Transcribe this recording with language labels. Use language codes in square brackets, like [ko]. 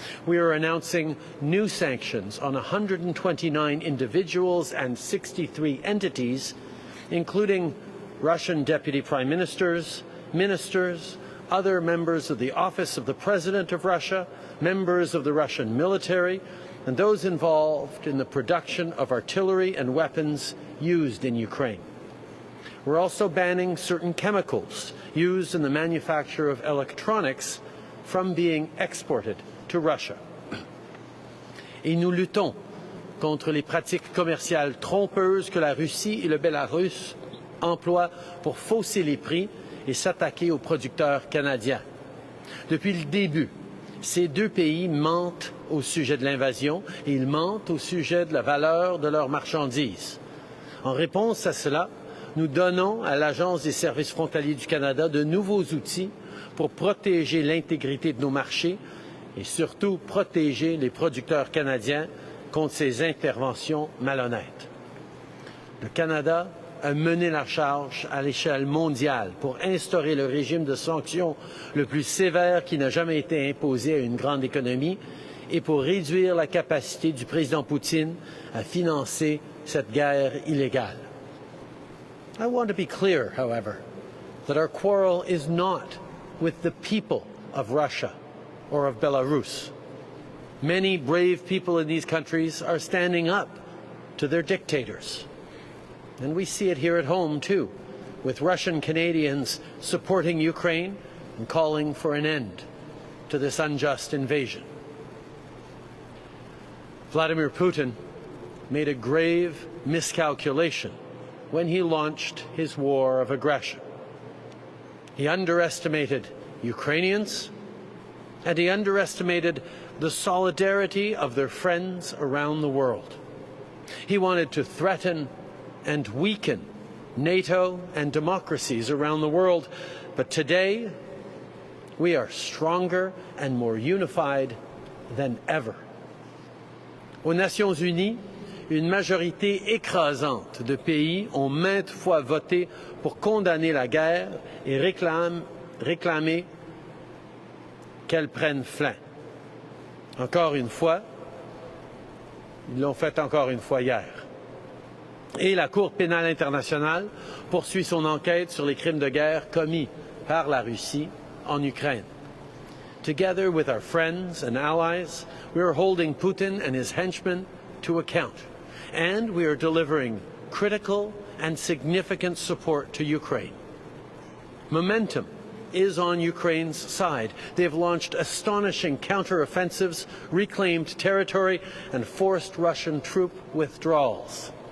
[en] We are announcing new sanctions on 129 individuals and 63 entities, including Russian deputy prime ministers, ministers, other members of the Office of the President of Russia, members of the Russian military, and those involved in the production of artillery and weapons used in Ukraine. We're also banning certain chemicals used in the manufacture of electronics from being exported to Russia. [fr] Et nous luttons contre les pratiques commerciales trompeuses que la Russie et le Bélarus emploient pour fausser les prix et s'attaquer aux producteurs canadiens. Depuis le début, ces 2 pays mentent au sujet de l'invasion et ils mentent au sujet de la valeur de leurs marchandises. En réponse à cela, nous donnons à l'Agence des services frontaliers du Canada de nouveaux outils pour protéger l'intégrité de nos marchés et surtout protéger les producteurs canadiens contre ces interventions malhonnêtes. Le Canada a mené la charge à l'échelle mondiale pour instaurer le régime de sanctions le plus sévère qui n'a jamais été imposé à une grande économie et pour réduire la capacité du président Poutine à financer cette guerre illégale. [en] I want to be clear, however, that our quarrel is not with the people of Russia or of Belarus. Many brave people in these countries are standing up to their dictators. And we see it here at home, too, with Russian Canadians supporting Ukraine and calling for an end to this unjust invasion. Vladimir Putin made a grave miscalculation when he launched his war of aggression. He underestimated Ukrainians, and he underestimated the solidarity of their friends around the world. He wanted to threaten and weaken NATO and democracies around the world, but today we are stronger and more unified than ever. [fr] Aux Nations Unies, une majorité écrasante de pays ont maintes fois voté pour condamner la guerre et réclamer qu'elle prenne fin. Encore une fois, ils l'ont fait encore une fois hier. Et la Cour pénale internationale poursuit son enquête sur les crimes de guerre commis par la Russie en Ukraine. [en] Together with our friends and allies, we are holding Putin and his henchmen to account. And we are delivering critical and significant support to Ukraine. Momentum is on Ukraine's side. They have launched astonishing counteroffensives, reclaimed territory, and forced Russian troop withdrawals.